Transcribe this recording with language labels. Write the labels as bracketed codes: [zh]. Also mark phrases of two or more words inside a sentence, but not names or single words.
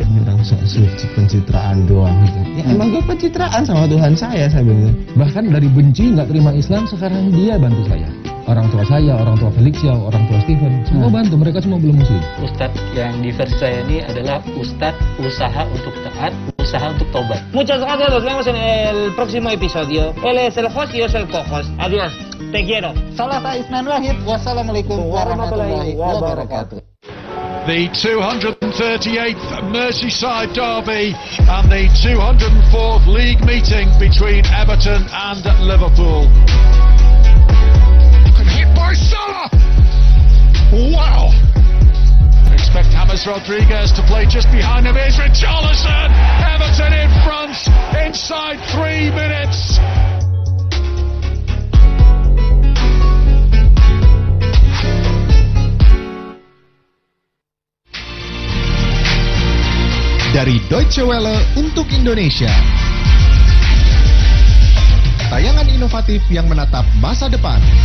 [id] Tentang pencitraan doang gitu. Ya emang gue pencitraan sama Tuhan saya bilang. Bahkan dari benci nggak terima Islam, sekarang dia bantu saya. Orang tua saya, orang tua Felix ya, orang tua Stephen, semua bantu, mereka semua belum muslim. Ustadz yang di versi saya ini adalah Ustadz usaha untuk taat, usaha untuk tobat. [es] Muchas gracias, nos vemos en el próximo episodio. Él es el host y yo soy el co-host. Adiós, te quiero. [ar] Salat Isnan Wahid, والسلام عليكم ورحمة الله وبركاته. [en] The 238th Merseyside derby and the 204th league meeting between Everton and Liverpool. Hit by Salah! Wow! Expect James Rodriguez to play just behind him. Here's Richarlison! Everton in front inside 3 minutes. [id] Dari Deutsche Welle untuk Indonesia. Tayangan inovatif yang menatap masa depan.